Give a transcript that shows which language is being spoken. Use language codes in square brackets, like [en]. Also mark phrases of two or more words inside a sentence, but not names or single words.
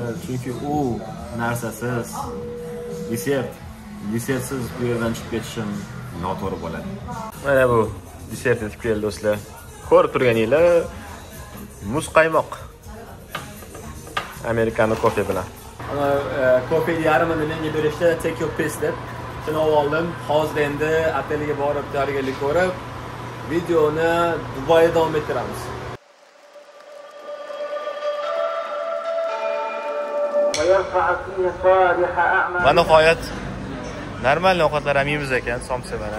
[uz] Chunki u narsasiz desertsiz bu yerdan chiqib ketishim noto'g'ri bo'ladi. Mana bu desert yetib keldi do'stlar. Ko'rib turganinglar, muz qaymoq. Americano kofe bilan. Ana kofeni yarmini menga berishdi, [en] take your piss deb. [uz] Shuni oldim. Hozir endi oteliga borib tayyorgarlik ko'rib, videoni Dubayda davom ettiramiz. Va nihoyat normal ovqatlar ham yeymiz ekan, somsa mana.